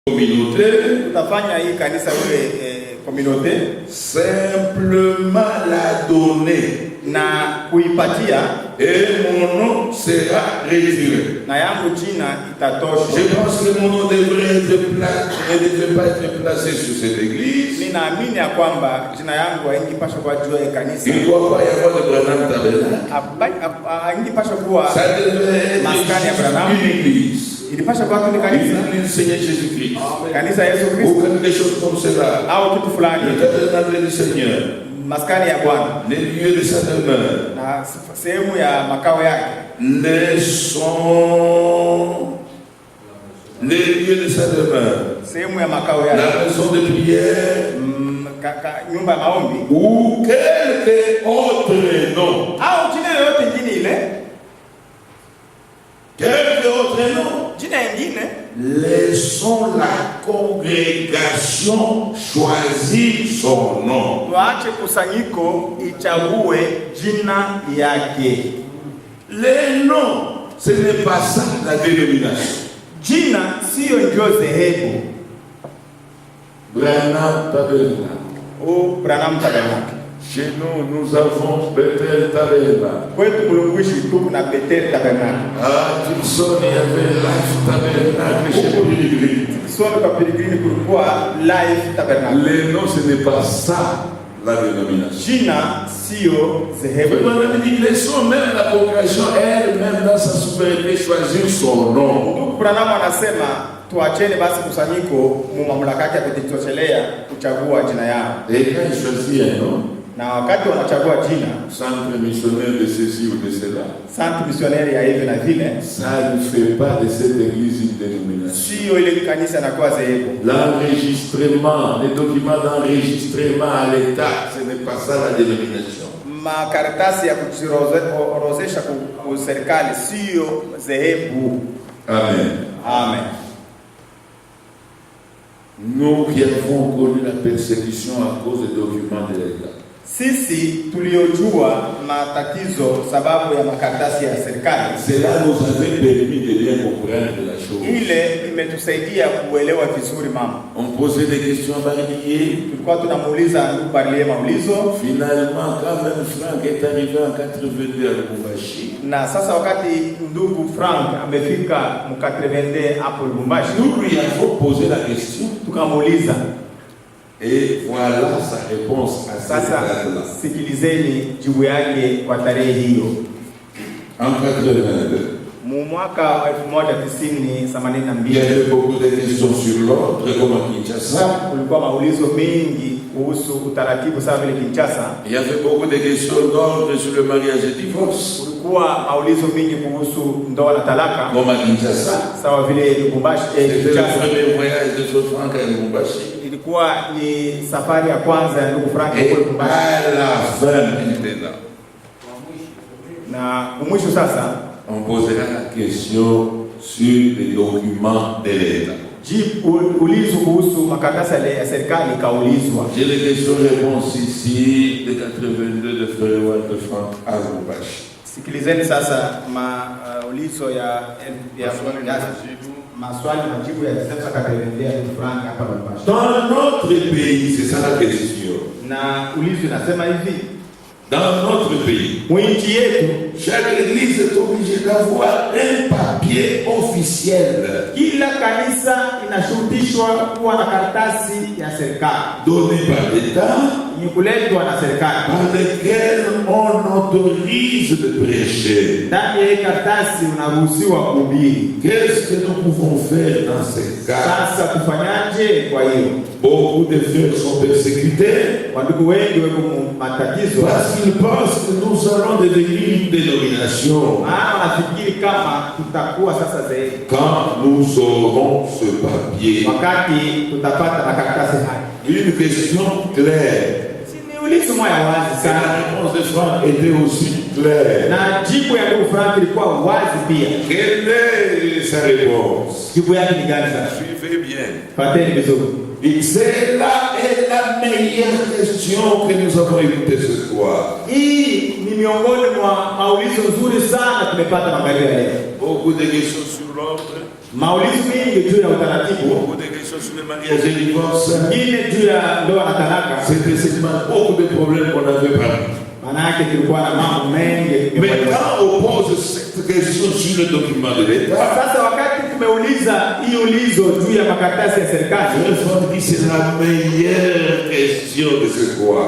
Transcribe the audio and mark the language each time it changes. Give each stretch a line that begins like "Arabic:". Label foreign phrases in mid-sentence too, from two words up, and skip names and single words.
French: communauté,
Swahili: tutafanya hii kanisa ule communauté,
French: simplement la donner
Swahili: na kuipatia,
French: et mon nom sera retiré.
Swahili: na yangu jina itatosha.
French: Je pense que mon nom devrait pas être placé sur cette église.
Swahili: Ninaamini ya kwamba jina yangu haingipaswa kwa juu ya kanisa.
French: Il ne doit pas y avoir de Branham Tabernacle.
Swahili: Haingipaswa kuwa
French: Ça devait
Swahili: maskani ya Branham.
French: être une église.
Swahili: Ilipaswa kuwa tu kanisa.
French: Il Seigneur Jésus-Christ.
Swahili: Kanisa Yesu
French: Ou
Swahili: Kristo.
French: quelque chose comme cela.
Swahili: Au kitu fulani.
French: Le tabernacle du Seigneur.
Swahili: Maskani ya Bwana.
French: Les lieux de sa demeure.
Swahili: Na sehemu ya makao yake.
French: Les lieux de sa demeure.
Swahili: Sehemu ya makao yake.
French: La maison de prière.
Swahili: Nyumba ya maombi.
French: Ou quelque autre nom.
Swahili: Au jina yoyote ingine ile.
French: Quelque autre nom.
Swahili: Jina ingine.
French: Laissons la congrégation choisir son nom.
Swahili: Tuache kusanyiko ichague jina yake.
French: Les noms, ce n'est pas ça la dénomination.
Swahili: Jina sio ndio dhehebu.
French: Branham Tabernacle.
Swahili: O Branham Tabernacle.
French: Chez nous, nous avons Bethel Tabernacle.
Swahili: Kwetu Mulunguishi tuko na Bethel Tabernacle.
French: À Tucson, il y avait Life Tabernacle chez Pilgrim.
Swahili: Tucson kwa Pilgrim kulikuwa Life Tabernacle.
French: Les noms, ce n'est pas ça la dénomination.
Swahili: Jina sio dhehebu.
French: Laissons même la congrégation elle-même dans sa souveraineté choisir son nom.
Swahili: Ndugu Branham anasema tuacheni basi kusanyiko mu mamlaka yake kujitoshelea kuchagua jina yao.
French: Et quand il choisit un nom,
Swahili: na wakati wanachagua jina,
French: centre missionnaire de ceci ou de cela, centre missionnaire
Swahili: ya hivi na vile,
French: ça ne fait pas de cette église une dénomination.
Swahili: Sio ile kanisa inakuwa dhehebu.
French: L'enregistrement, les documents d'enregistrement à l'État, ce n'est pas ça la dénomination.
Swahili: Makaratasi ya kujiorozesha kwa serikali sio dhehebu.
French: Amen.
Swahili: Amen.
French: Nous qui avons connu la persécution à cause des documents de l'État.
Swahili: Sisi tuliojua matatizo sababu ya makaratasi ya serikali.
French: Cela nous avait permis de bien comprendre la chose.
Swahili: Ile imetusaidia kuelewa vizuri mama.
French: On posait des questions à Barnier.
Swahili: Tulikuwa tunamuuliza ndugu Barnier maulizo.
French: Finalement, quand même Franck est arrivé en 82 à Lubumbashi.
Swahili: Na sasa wakati ndugu Frank amefika mu 82 hapo Lubumbashi,
French: nous lui avons posé la question.
Swahili: Tukamuuliza.
French: Et voilà sa réponse à cette date-là.
Swahili: Sikilizeni jibu yake kwa tarehe hiyo.
French: En 82.
Swahili: Mu mwaka 1982.
French: Il y avait beaucoup de questions sur l'ordre, comme à Kinshasa.
Swahili: Kulikuwa maulizo mengi kuhusu utaratibu sawa vile Kinshasa.
French: Il y avait beaucoup de questions d'ordre sur le mariage et divorce.
Swahili: Kulikuwa maulizo mengi kuhusu ndoa na talaka.
French: Comme à Kinshasa.
Swahili: Sawa vile Lubumbashi.
French: C'était le premier voyage de ce Franck à Lubumbashi.
Swahili: Ilikuwa ni safari ya kwanza ya ndugu Frank kwa Lubumbashi.
French: À la fin maintenant.
Swahili: Na mwisho sasa
French: on posera la question sur les documents de l'État.
Swahili: Ulizo kuhusu makaratasi ya serikali kaulizwa.
French: J'ai les questions-réponses ici de 82 de Frère Walter Franck à Lubumbashi.
Swahili: Sikilizeni sasa ulizo ya maswali majibu ya sasa kakaendelea Frank hapa Lubumbashi.
French: Dans notre pays, c'est ça la question.
Swahili: Na ulizo inasema hivi.
French: Dans notre pays, chaque église est obligée d'avoir un papier officiel.
Swahili: Kila kanisa inashurutishwa kuwa na karatasi ya serikali
French: donné par l'État,
Swahili: kuletwa na serikali,
French: par lequel on autorise de prêcher.
Swahili: Ndani ya karatasi unaruhusiwa kuhubiri.
French: Qu'est-ce que nous pouvons faire dans ces cas?
Swahili: Sasa tufanyaje kwa hiyo?
French: Beaucoup de frères sont persécutés
Swahili: wandugu wengi wako matatizo
French: parce qu'ils pensent que nous allons devenir une dénomination.
Swahili: Wanafikiri kama tutakuwa sasa zaidi
French: quand nous aurons ce papier.
Swahili: Wakati tutapata makaratasi haya.
French: Une question claire.
Swahili: Ulizo moja wazi sana.
French: La réponse de Franck était aussi claire.
Swahili: Na jibu ya ndugu Frank ilikuwa wazi pia.
French: Quelle est sa réponse?
Swahili: Jibu yake ni gani sasa?
French: Suivez bien.
Swahili: Fateni vizuri.
French: C'est là est la meilleure question que nous avons écoutée ce soir.
Swahili: Hii ni miongoni mwa maulizo nzuri sana tumepata magharibi ya leo.
French: Beaucoup de questions sur l'ordre.
Swahili: Maulizo mengi juu ya utaratibu.
French: Beaucoup de questions sur le mariage et le divorce. C'était seulement beaucoup de problèmes qu'on avait parmi. Mais quand on pose cette question sur le document de l'État, c'est la meilleure question de ce soir.